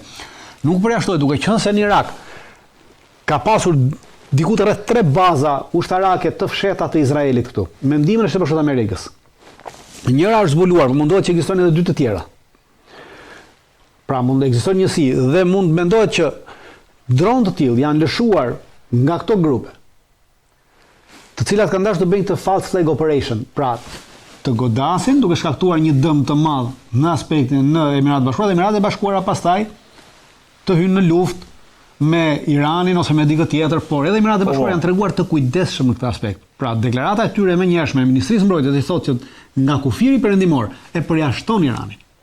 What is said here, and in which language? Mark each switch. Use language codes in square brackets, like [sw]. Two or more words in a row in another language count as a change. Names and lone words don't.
[sq] Nuk përjashtoj, duke qenë se në Irak ka pasur diku të rreth 3 baza ushtarake të fshehta të Izraelit këtu. Mendimin e Shtetit Amerikës. Njëra është zbuluar, por mundohet që ekzistojnë edhe 2 të tjera. Pra mund të ekzistojë njësi dhe mund mendohet që dronë të tillë janë lëshuar nga këto grupe, të cilat kanë dashur të bëjnë të [en] false flag operation, [sq] pra të godasin duke shkaktuar një dëm të madh në aspektin në Emiratet e Bashkuara dhe Emiratet e Bashkuara pastaj të hyjnë në luftë me Iranin ose me dikë tjetër, por edhe Emiratet e Bashkuara janë treguar të kujdesshëm në këtë aspekt. Pra deklarata e tyre më njëhershme e Ministrisë Mbrojtjes i thotë që nga kufiri perëndimor e përjashton Iranin.